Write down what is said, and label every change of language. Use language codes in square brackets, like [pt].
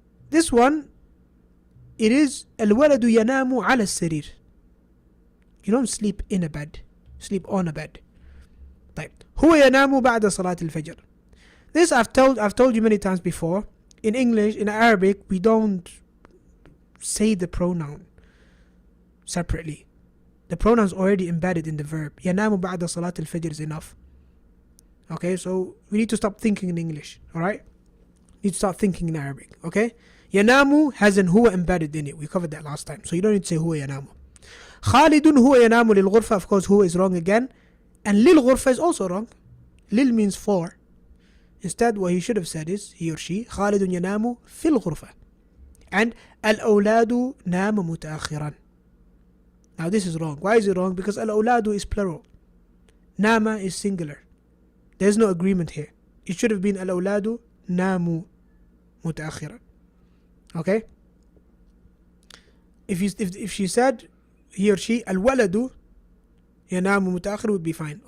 [en] This one, it is [ar] الولد ينام على السرير. [en] You don't sleep in a bed, sleep on a bed. [ar] طيب هو ينام بعد صلاة الفجر. [en] This I've told you many times before. In English, in Arabic, we don't say the pronoun separately. The pronoun is already embedded in the verb. [ar] ينام بعد صلاة الفجر [en] is enough. Okay, so we need to stop thinking in English, alright? We need to start thinking in Arabic, okay? ينام has an huwa embedded in it. We covered that last time. So you don't need to say huwa ينام. [ar] خالد هو ينام للغرفة. [en] Of course, huwa is wrong again. And للغرفة is also wrong. لل means for. Instead, what he should have said is, he or she, [ar] خالد ينام في الغرفة. And الأولاد نام متأخرا. [en] Now this is wrong. Why is it wrong? Because الأولاد is plural. نام is singular. There's no agreement here. It should have been [ar] الأولاد ناموا متأخرا. [en] Okay? If she said, he or she, [ar] الولد ينام متأخر [en] would be fine.